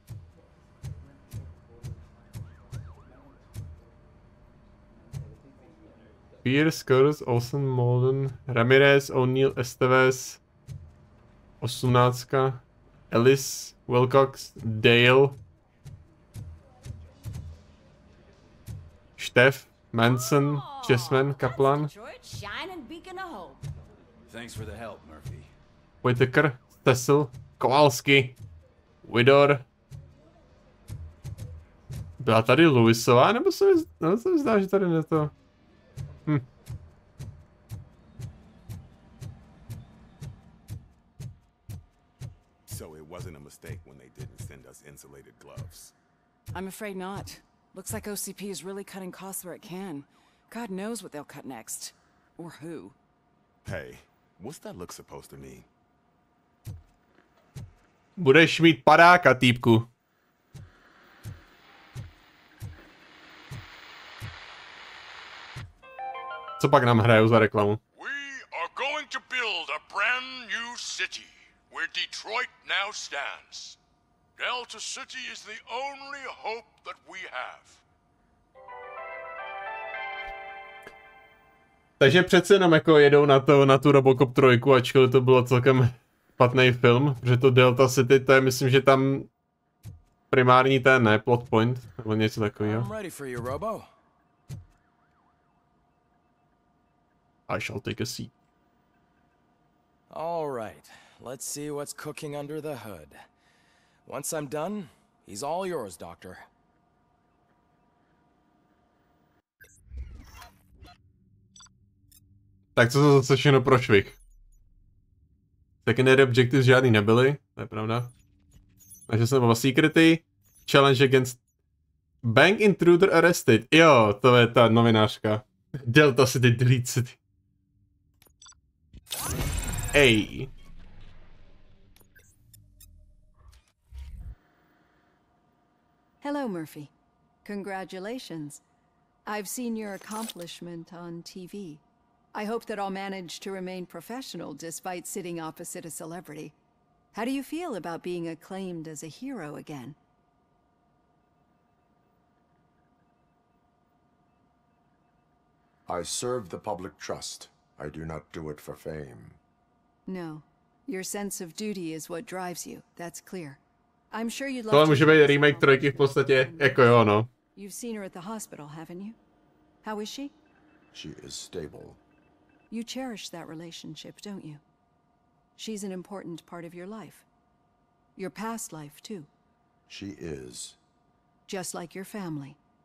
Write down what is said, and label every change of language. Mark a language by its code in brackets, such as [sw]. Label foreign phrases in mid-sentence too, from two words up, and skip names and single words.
[en] Pierce, Curtis, Olsen, Molden, Ramirez, O'Neill, Esteves, 18, Ellis, Wilcox, Dale, Štef, Manson, Chessman, Kaplan, Thanks for the help, Murphy. Whitaker, Stessel, Kowalski, Widor. [cs] Byla tady Lewisová, nebo se mi zdá, že tady ne to... [en] So it wasn't a mistake when they didn't send us insulated gloves. I'm afraid not. Looks like OCP is really cutting costs where it can. God knows what they'll cut next. Or who. Hey, what's that look supposed to mean? [cs] Budeš mít padáka, týpku. Co pak nám hrajou za reklamu? [en] Are going to build a brand new city where Detroit now stands. Delta City is the only hope that we have. [cs] Takže přece jenom jako jedou na tu Robocop 3, ačkoliv to bylo celkem špatný film, že to Delta City, to je myslím, že tam primární ten ne, [en] plot point, [cs] nebo něco takového. [en] I shall take a seat. All right, let's see what's cooking under the hood. Once I'm done, he's all yours, Doctor. [cs] Tak co to zase všechno prošvih? [en] Secondary objectives [cs] žádný nebyly, to je pravda. Takže jsem byl [en] security, challenge against bank intruder arrested. [cs] Jo, to je ta novinářka. [en] Delta City, delete city. Ej. Hello, Murphy. Congratulations. I've seen your accomplishment on TV. I hope that I'll manage to remain professional despite sitting opposite a celebrity. How do you feel about being acclaimed as a hero again? I serve the public trust. I do not do it for fame. No. Your sense of duty is what drives you. That's clear. I'm sure you'd love [cs] Tohle to... může být remake 3 v podstatě, jako jo, no. [en] You've seen her at the hospital, haven't you? How is she? She is stable. You cherish that relationship, don't you? She's an important part of your life. Your past life, too. She is. Just like your family.